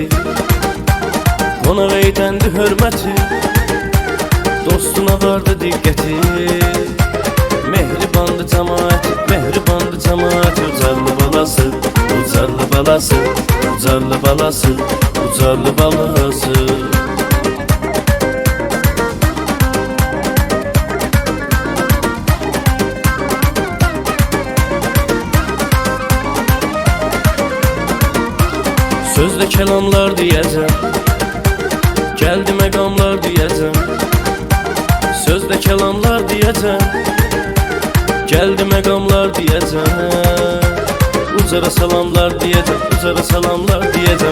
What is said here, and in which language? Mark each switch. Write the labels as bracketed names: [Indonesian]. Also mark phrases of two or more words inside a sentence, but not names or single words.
[Azerbaijani] Qonaq edəndi hörməti, dostuna vardı diqqəti. Mehribandı cəmaəti, mehribandı cəmaəti. Ucarlı balası, ucarlı balası, ucarlı balası, ucarlı balası. [Turkish] Sözde kelamlar diyeceğim, geldi megamlar diyeceğim. Sözde kelamlar diyeceğim, geldi megamlar diyeceğim. Ucara salamlar diyeceğim, ucara salamlar diyeceğim.